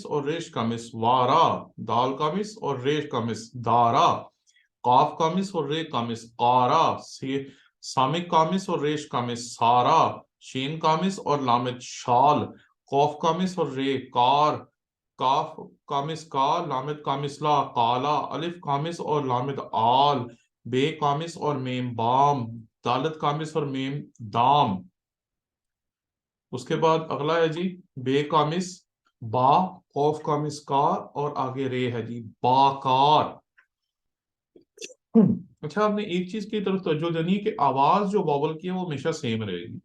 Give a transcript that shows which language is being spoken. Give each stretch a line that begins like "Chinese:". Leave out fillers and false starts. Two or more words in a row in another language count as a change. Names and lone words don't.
Urdu: اور ریش کامس وارا, دال کامس اور ریش کامس دارا, قاف کامس اور رے کامس قارا, سامک کامس اور ریش کامس سارا, شین کامس اور لامد شال, قوف کامس اور رے کار, کاف کامس کا, لامد کامس لا, کالا, الف کامس اور لامد آل, بے کامس اور میم بام, دالت کامس اور میم دام. اس کے بعد اگلا ہے جی بے کامس با, قوف کامس کا اور آگے رے ہے جی باکار. اچھا, آپ نے ایک چیز کی طرف توجہ دینی ہے کہ آواز جو واول کی ہے وہ ہمیشہ سیم رہے گی.